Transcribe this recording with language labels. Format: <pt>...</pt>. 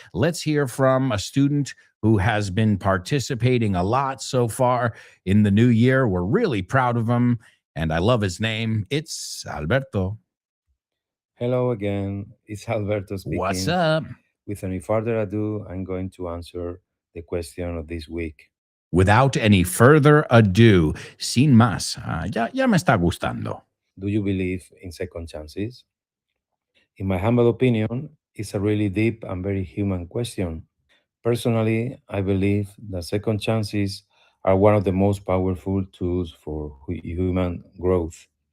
<en>Let's hear from a student who has been participating a lot so far in the new year. We're really proud of him. And I love his name. It's Alberto. Hello again. It's Alberto speaking. What's up? With any further ado, I'm going to answer the question of this week. Without any further ado,</en> <es>sin más, ya me está gustando.</es> <en>Do you believe in second chances? In my humble opinion, it's a really deep and very human question. Personally, I believe that second chances are one of the most powerful tools for human growth.</en>